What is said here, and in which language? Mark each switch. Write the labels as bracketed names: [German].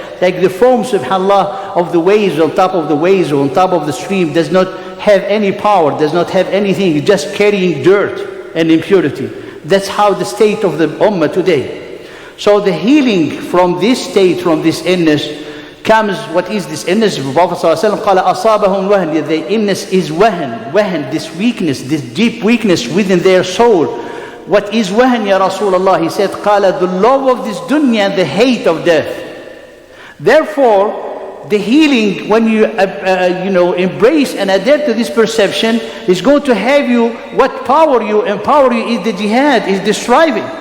[English] like the foam, subhanAllah, of the waves on top of the waves or on top of the stream does not have any power, does not have anything, just carrying dirt and impurity. That's how the state of the ummah today. So the healing from this state, from this illness, comes, what is this illness? The Prophet [Arabic] ﷺ قال أصابهم وهن. [English] The illness is wahan, this weakness, this deep weakness within their soul. What is wahan, Ya Rasulullah? He said, قال, the love of this dunya and the hate of death. Therefore, the healing, when you embrace and adhere to this perception, is going to have you, what empower you is the jihad, is the striving.